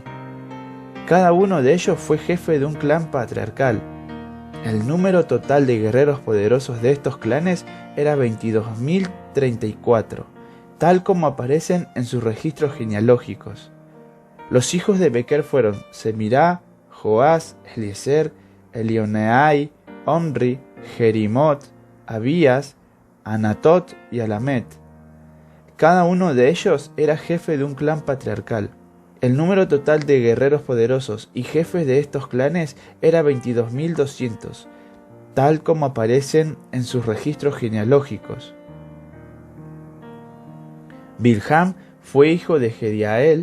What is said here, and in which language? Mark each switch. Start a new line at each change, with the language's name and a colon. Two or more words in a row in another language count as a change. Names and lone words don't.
Spanish: Cada uno de ellos fue jefe de un clan patriarcal. El número total de guerreros poderosos de estos clanes era 22.034, tal como aparecen en sus registros genealógicos. Los hijos de Bequer fueron Semirá, Joás, Eliezer, Elioneai, Omri, Jerimot, Abías, Anatot y Alamet. Cada uno de ellos era jefe de un clan patriarcal. El número total de guerreros poderosos y jefes de estos clanes era 22.200, tal como aparecen en sus registros genealógicos. Bilham fue hijo de Jediael.